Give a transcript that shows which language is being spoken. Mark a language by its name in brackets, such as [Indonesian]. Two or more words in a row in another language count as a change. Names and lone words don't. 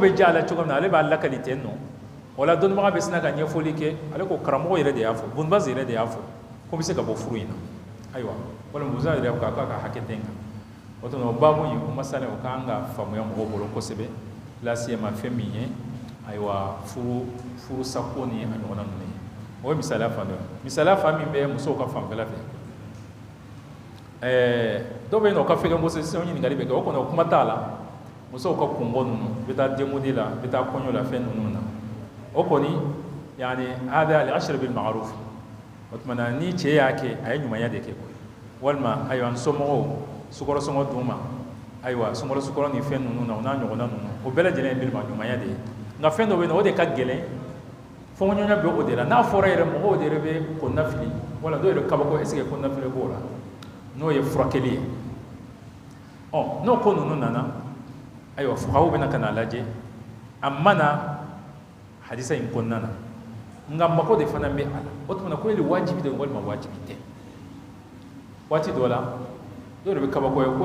[Bambara] bɛ diya a la cogo min na ale b'a lakali ten nɔ o la dɔnnibaga bɛ sina ka ɲɛfɔli kɛ ale ko karamɔgɔ yɛrɛ de y'a fɔ Ibn Baz yɛrɛ de y'a fɔ ko bɛ se ka bɔ furu in na ayiwa walima Ibn Baz yɛrɛ ko k'a ka hakɛ tɛ n kan o tuma o baabu in o masala o k'an ka faamuya mɔgɔw bolo kosɛbɛ lasiyama fɛn min ye ayiwa furu sako ni a ɲɔgɔnna ninnu ye o ye misaliya fan dɔ ye misaliya fan min bɛ musow ka fanfɛla fɛ dɔw bɛ yen nɔ o ka fɛgɛn kosɛbɛ sisan o ɲininkali bɛ kɛ o kɔni o kuma t'a la musow ka kunbɔ ninnu bɛ taa denkundi la bɛ taa kɔɲɔ la fɛn ninnu na o kɔni yani [Arabic] هذا العشرة بالمعروف [Bambara] o tuma na ni cɛ y'a kɛ a ye ɲumanya de kɛ walima ayiwa n somɔgɔw sukɔrɔ sɔngɔ d'u ma ayiwa sukɔrɔ ni fɛn ninnu na o n'a ɲɔgɔnna ninnu o bɛɛ lajɛlen ye bilima ɲumanya de ye nka fɛn dɔ bɛ yen nɔ o de ka gɛlɛn fɔɲɔgɔnya bɛ o de la n'a fɔra yɛrɛ mɔgɔw de yɛrɛ bɛ kɔnɔnafili wala dɔw yɛrɛ kabako [French] est-ce que [Bambara] kɔnɔnafili b'o la n'o ye furakɛli ye n'o ko ninnu nana ayiwa fuqahaw bɛna ka n'a lajɛ a mana hadisa in kɔnɔna na nka mako de fana bɛ a la o tuma na ko yɛrɛ wajibi de walima wajibi tɛ waati dɔ la dɔw de bɛ kabako ye ko